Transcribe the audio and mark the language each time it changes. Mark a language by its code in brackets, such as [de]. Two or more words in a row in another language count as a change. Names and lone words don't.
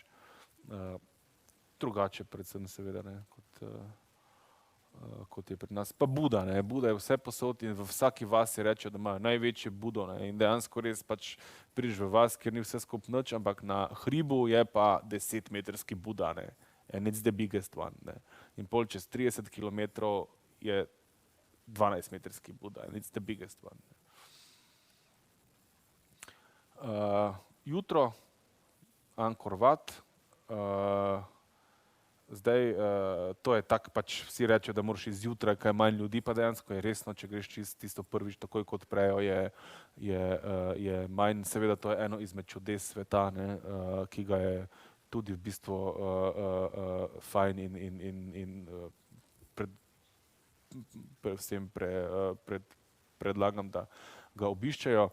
[sl] Drugače predvsem seveda, ne, kot je pri nas. Pa Buda, ne, Buda je vse posod in v vsaki vasi rečejo, da imajo največje Budo, ne, in dejansko res pač prideš v vas, kjer ni vse skupaj nič, ampak na hribu je pa 10-metrski Buda, ne, [en] and it's the biggest one, [sl] ne. In pol čez 30 kilometrov je 12-metrski Buda [en] and it's the biggest one. [sl] Jutro, Angkor Wat, zdaj to je tako pač, vsi rečejo, da moraš izjutraj, kaj manj ljudi, pa dejansko je resno, če greš tisto prvič, takoj kot prejo, je manj, seveda to je eno izmed čudes sveta, ne, ki ga je tudi v bistvu fajn in vsem predlagam, da ga obiščejo.